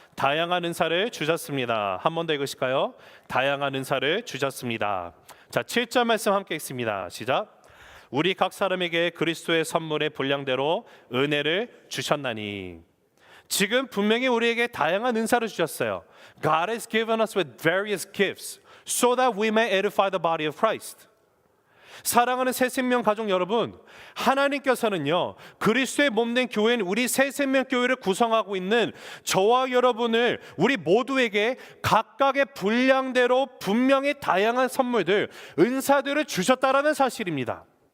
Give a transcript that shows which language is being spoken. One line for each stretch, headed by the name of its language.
Korean: 다양한 은사를 주셨습니다. 한 번 더 읽으실까요? 다양한 은사를 주셨습니다. 자, 7절 말씀 함께 읽습니다. 시작. 우리 각 사람에게 그리스도의 선물의 분량대로 은혜를 주셨나니. 지금 분명히 우리에게 다양한 은사를 주셨어요.
English: God has given us with various gifts so that we may edify the body of Christ.
Korean: 사랑하는 새생명 가족 여러분, 하나님께서는요, 그리스도의 몸된 교회인 우리 새생명 교회를 구성하고 있는 저와 여러분을, 우리 모두에게 각각의 분량대로 분명히 다양한 선물들, 은사들을 주셨다라는 사실입니다.